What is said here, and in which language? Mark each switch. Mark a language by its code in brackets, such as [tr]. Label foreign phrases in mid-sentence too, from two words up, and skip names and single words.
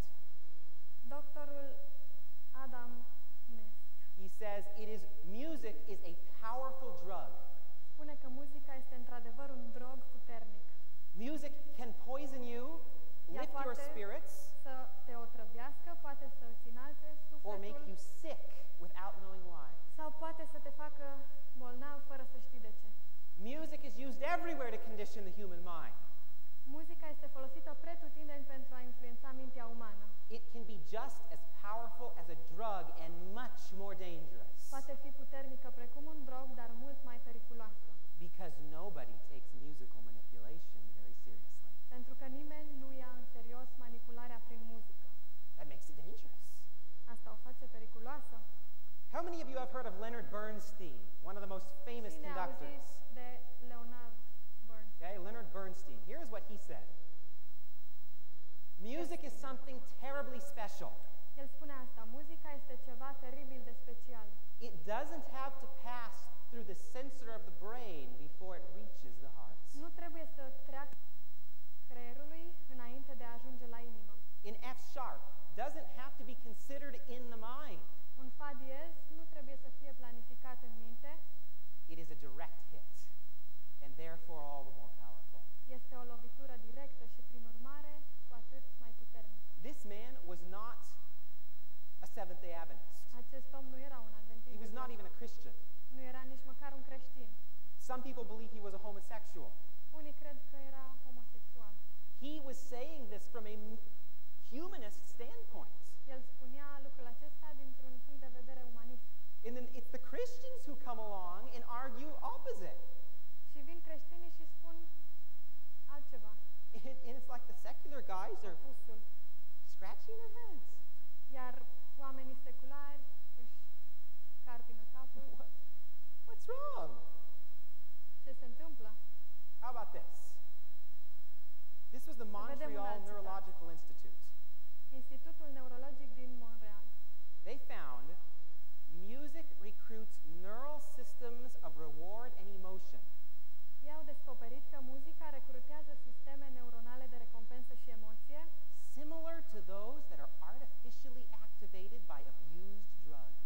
[ro] Doctorul Adam Nest [en] he says music is a powerful drug. [ro] spune că muzica este într-adevăr un drog puternic. [en] Music can poison you, [ro] Ea [en] lift your [ro] poate [en] spirits, [ro] să te otrăvească, poate să îți înalte [en] or make you [ro] sufletul [en] sick without knowing why. [ro] sau poate să te facă bolnav fără să știi de ce. [en] Music is used everywhere to condition the human mind. [ro] Muzica este folosită pretutindeni pentru a influența mintea umană. [en] It can be just as powerful as a drug and much more dangerous. [ro] Poate fi puternică precum un drog, dar mult mai periculoasă. [en] Because nobody takes musical manipulation very seriously. [ro] Pentru că nimeni nu ia în serios manipularea prin muzică. [en] That makes it dangerous. [ro] Asta o face periculoasă. [en] How many of you have heard of Leonard Bernstein, one of the most famous [ro] Cine a auzit [en] conductors? [ro] de Leonard Bernstein? [en] Okay, Leonard Bernstein. Here's what he said. Music is something terribly special. [ro] El spune asta, muzica este ceva teribil de special. [en] It doesn't have to pass through the sensor of the brain before it reaches the heart. [ro] Nu trebuie să treacă creierului înainte de a ajunge la inimă. [en] In F sharp doesn't have to be considered in the mind. [ro] Un fa diez nu trebuie să fie planificat în minte, [en] It is a direct hit, and therefore all the more powerful. [ro] este o lovitură directă și prin urmare cu atât mai puternică. [en] This man was not a Seventh-day Adventist. [ro] Acest om nu era un adventist. [en] He was not even a Christian. [ro] Nu era nici măcar un creștin. [en] Some people believe he was a homosexual. [ro] Unii cred că era homosexual. [en] He was saying this from a humanist standpoint. [ro] El spunea lucrul acesta dintr-un punct de vedere umanist. [en] And then it's the Christians who come along and argue opposite. [ro] Și vin creștinii și spun altceva. [en] And it's like the secular guys are [ro] Opusul. [en] scratching their heads. [ro] Iar oamenii seculari își carpină capul. [en] What's wrong? [ro] Ce se întâmplă? [en] How about this? This was the [ro] vedem un Montreal alt citat. [en] Neurological Institute. [ro] Institutul Neurologic din Montreal. [en] They found music recruits neural systems of reward and emotion. [ro] Ei au descoperit că muzica recrutează sisteme neuronale de recompensă și emoție [en] Similar to those that are artificially activated by abused drugs.